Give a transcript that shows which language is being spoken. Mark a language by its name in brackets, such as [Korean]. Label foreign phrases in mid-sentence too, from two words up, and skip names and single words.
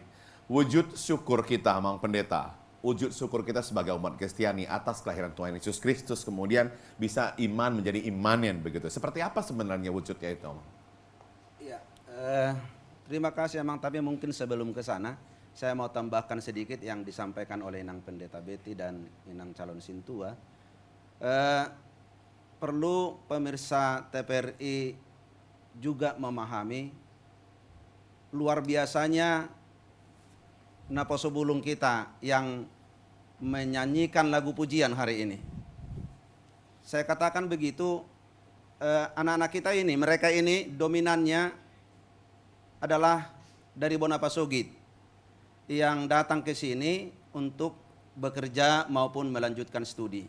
[Indonesian] Wujud syukur kita, Amang Pendeta. Wujud syukur kita sebagai umat Kristiani atas kelahiran Tuhan Yesus Kristus, kemudian bisa iman menjadi imanen begitu. Seperti apa sebenarnya wujudnya itu, Amang? Ya, terima kasih Amang, tapi mungkin sebelum ke sana, saya mau tambahkan sedikit yang disampaikan oleh Inang Pendeta Betty dan Inang calon sintua. Perlu pemirsa TPRI juga memahami luar biasanya Naposo Bulung kita yang menyanyikan lagu pujian hari ini. Saya katakan begitu, anak-anak kita ini, mereka ini dominannya adalah dari Bonapasogit yang datang ke sini untuk bekerja maupun melanjutkan studi.